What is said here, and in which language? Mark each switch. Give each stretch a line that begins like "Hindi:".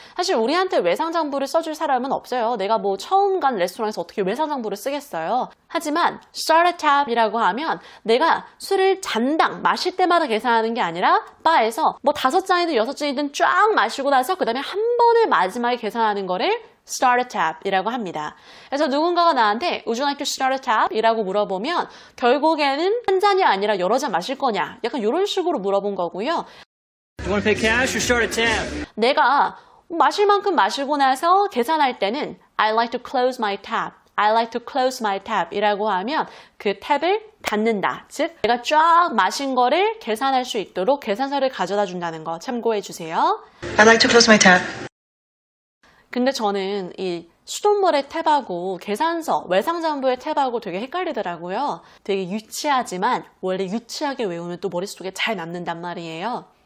Korean: 사실 우리한테 외상장부를 써줄 사람은 없어요. 내가 뭐 처음 간 레스토랑에서 어떻게 외상장부를 쓰겠어요. 하지만 start a tab이라고 하면 내가 술을 잔당 마실 때마다 계산하는 게 아니라 바에서 뭐 5잔이든 6잔이든 쫙 마시고 나서 그 다음에 한 번에 마지막에 계산하는 거를 start a tab 이라고 합니다. 그래서 누군가가 나한테
English: Would you like to start a tab?
Korean: 이라고 물어보면 결국에는 한 잔이 아니라 여러 잔 마실 거냐? 약간 이런 식으로 물어본 거고요.
English: You want to pay cash or start a tab?
Korean: 내가 마실 만큼 마시고 나서 계산할 때는
English: I like to close my tab. I like to close my tab
Korean: 이라고 하면 그 탭을 닫는다. 즉 내가 쫙 마신 거를 계산할 수 있도록 계산서를 가져다 준다는 거 참고해 주세요.
English: I'd like to close my tab.
Korean: 근데 저는 이 수돗물의 탭하고 계산서, 외상장부의 탭하고 되게 헷갈리더라고요. 되게 유치하지만 원래 유치하게 외우면 또 머릿속에 잘 남는단 말이에요.